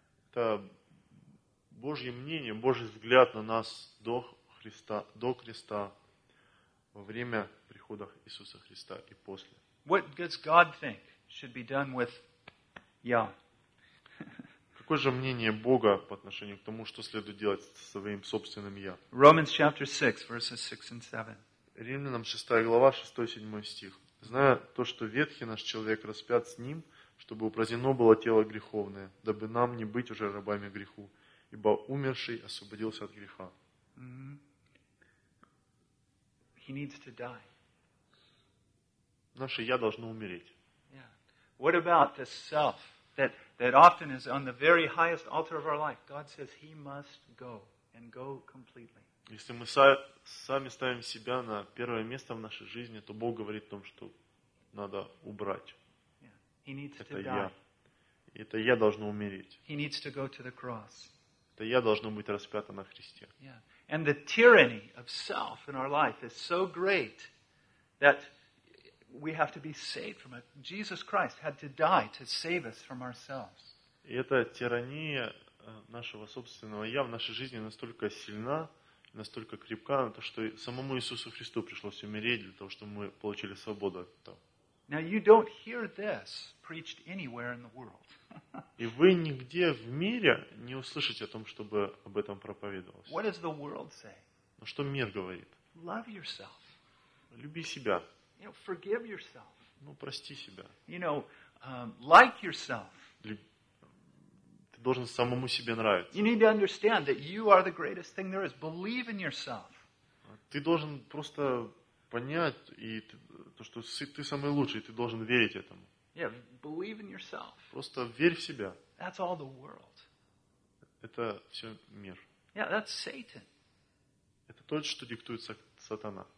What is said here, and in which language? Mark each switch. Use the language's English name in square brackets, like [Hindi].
[Russian] Это Божье мнение, Божий взгляд на нас до креста, во время прихода Иисуса Христа и после. [English] What does God think should be done with Yah? [Russian] Какое же мнение Бога по отношению к тому, что следует делать со своим собственным Я? [English] Romans chapter 6, verses 6 and 7. [Russian] Римлянам 6 глава, 6-7 стих. «Зная то, что ветхий наш человек распят с ним, чтобы упразднено было тело греховное, дабы нам не быть уже рабами греху, ибо умерший освободился от греха». [English] He needs to die. [Russian] Наше Я должно умереть. [English] Yeah. What about the self that often is on the very highest altar of our life? God says He must go and go completely. [Russian] Если мы сами ставим себя на первое место в нашей жизни, то Бог говорит о том, что надо убрать. [English] Yeah. He needs [Russian] это [English] to [Russian] я. [English] Die. [Russian] Это Я должно умереть. [English] He needs to go to the cross. [Russian] Это Я должно быть распято на Христе. [English] Yeah. And the tyranny of self in our life is so great that we have to be saved from it. Jesus Christ had to die to save us from ourselves. [Russian] И эта тирания нашего собственного я в нашей жизни настолько сильна, настолько крепка, то что самому Иисусу Христу пришлось умереть для того, чтобы мы получили свободу от этого. [English] Now you don't hear this preached anywhere in the world. [Russian] И вы нигде в мире не услышите о том, чтобы об этом проповедовалось. [English] What does the world say? [Russian] Но что мир говорит? [English] Love yourself. [Russian] Люби себя. [English] You know, forgive yourself. [Russian] Ну, прости себя. [English] You know, like yourself. [Russian] Ты должен самому себе нравиться. [English] You need to understand that you are the greatest thing there is. Believe in yourself. [Russian] Ты должен просто понять и то, что ты самый лучший, ты должен верить этому. [English] Yeah, believe in yourself. [Russian] Просто верь в себя. [English] That's all the world. [Russian] Это все мир. [English] Yeah, that's Satan. [Russian] Это тот, что диктует сатана.